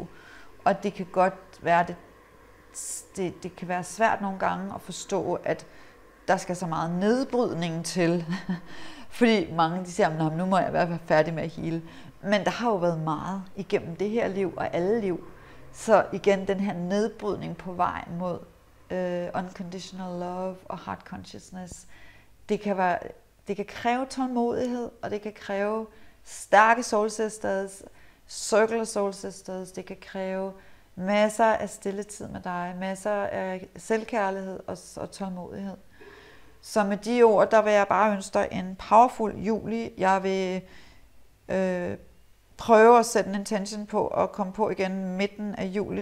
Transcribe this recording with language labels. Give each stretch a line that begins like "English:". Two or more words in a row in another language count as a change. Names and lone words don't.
Danish: Og det kan godt være, det kan være svært nogle gange at forstå, at der skal så meget nedbrydning til. Fordi mange de siger, nu må jeg være færdig med at heale. Men der har jo været meget igennem det her liv og alle liv. Så igen, den her nedbrydning på vej mod
English: unconditional love
Danish: og
English: heart consciousness,
Danish: det kan kræve tålmodighed, og det kan kræve stærke
English: soul sisters, circle of soul sisters,
Danish: det kan kræve masser af stilletid med dig, masser af selvkærlighed og tålmodighed. Så med de ord, der vil jeg bare ønske dig en powerful juli. Jeg vil prøve at sætte en intention på at komme på igen midten af juli.